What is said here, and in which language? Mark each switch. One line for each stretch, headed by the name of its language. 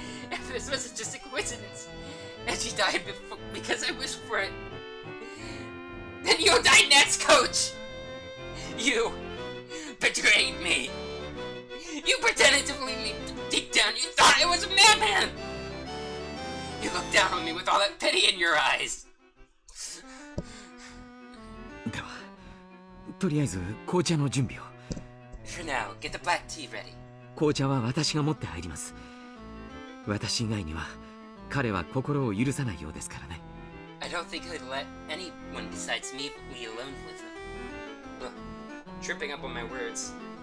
English: If this wasn't just a coincidence, and she died because I wished for it, then you'll die next, Coach. You betrayed me. You pretended to believe me. Deep down, you thought I was a madman. You looked down on me with all that pity in your eyes.
Japanese: ではとりあえず紅茶の準備を。
English: For now, get the black tea ready.
Japanese: 紅茶は私が持って入ります。私以外には彼は心を許さないようですからね。
English: I don't think he'd let anyone besides me be alone with him. Ugh, tripping up on my words.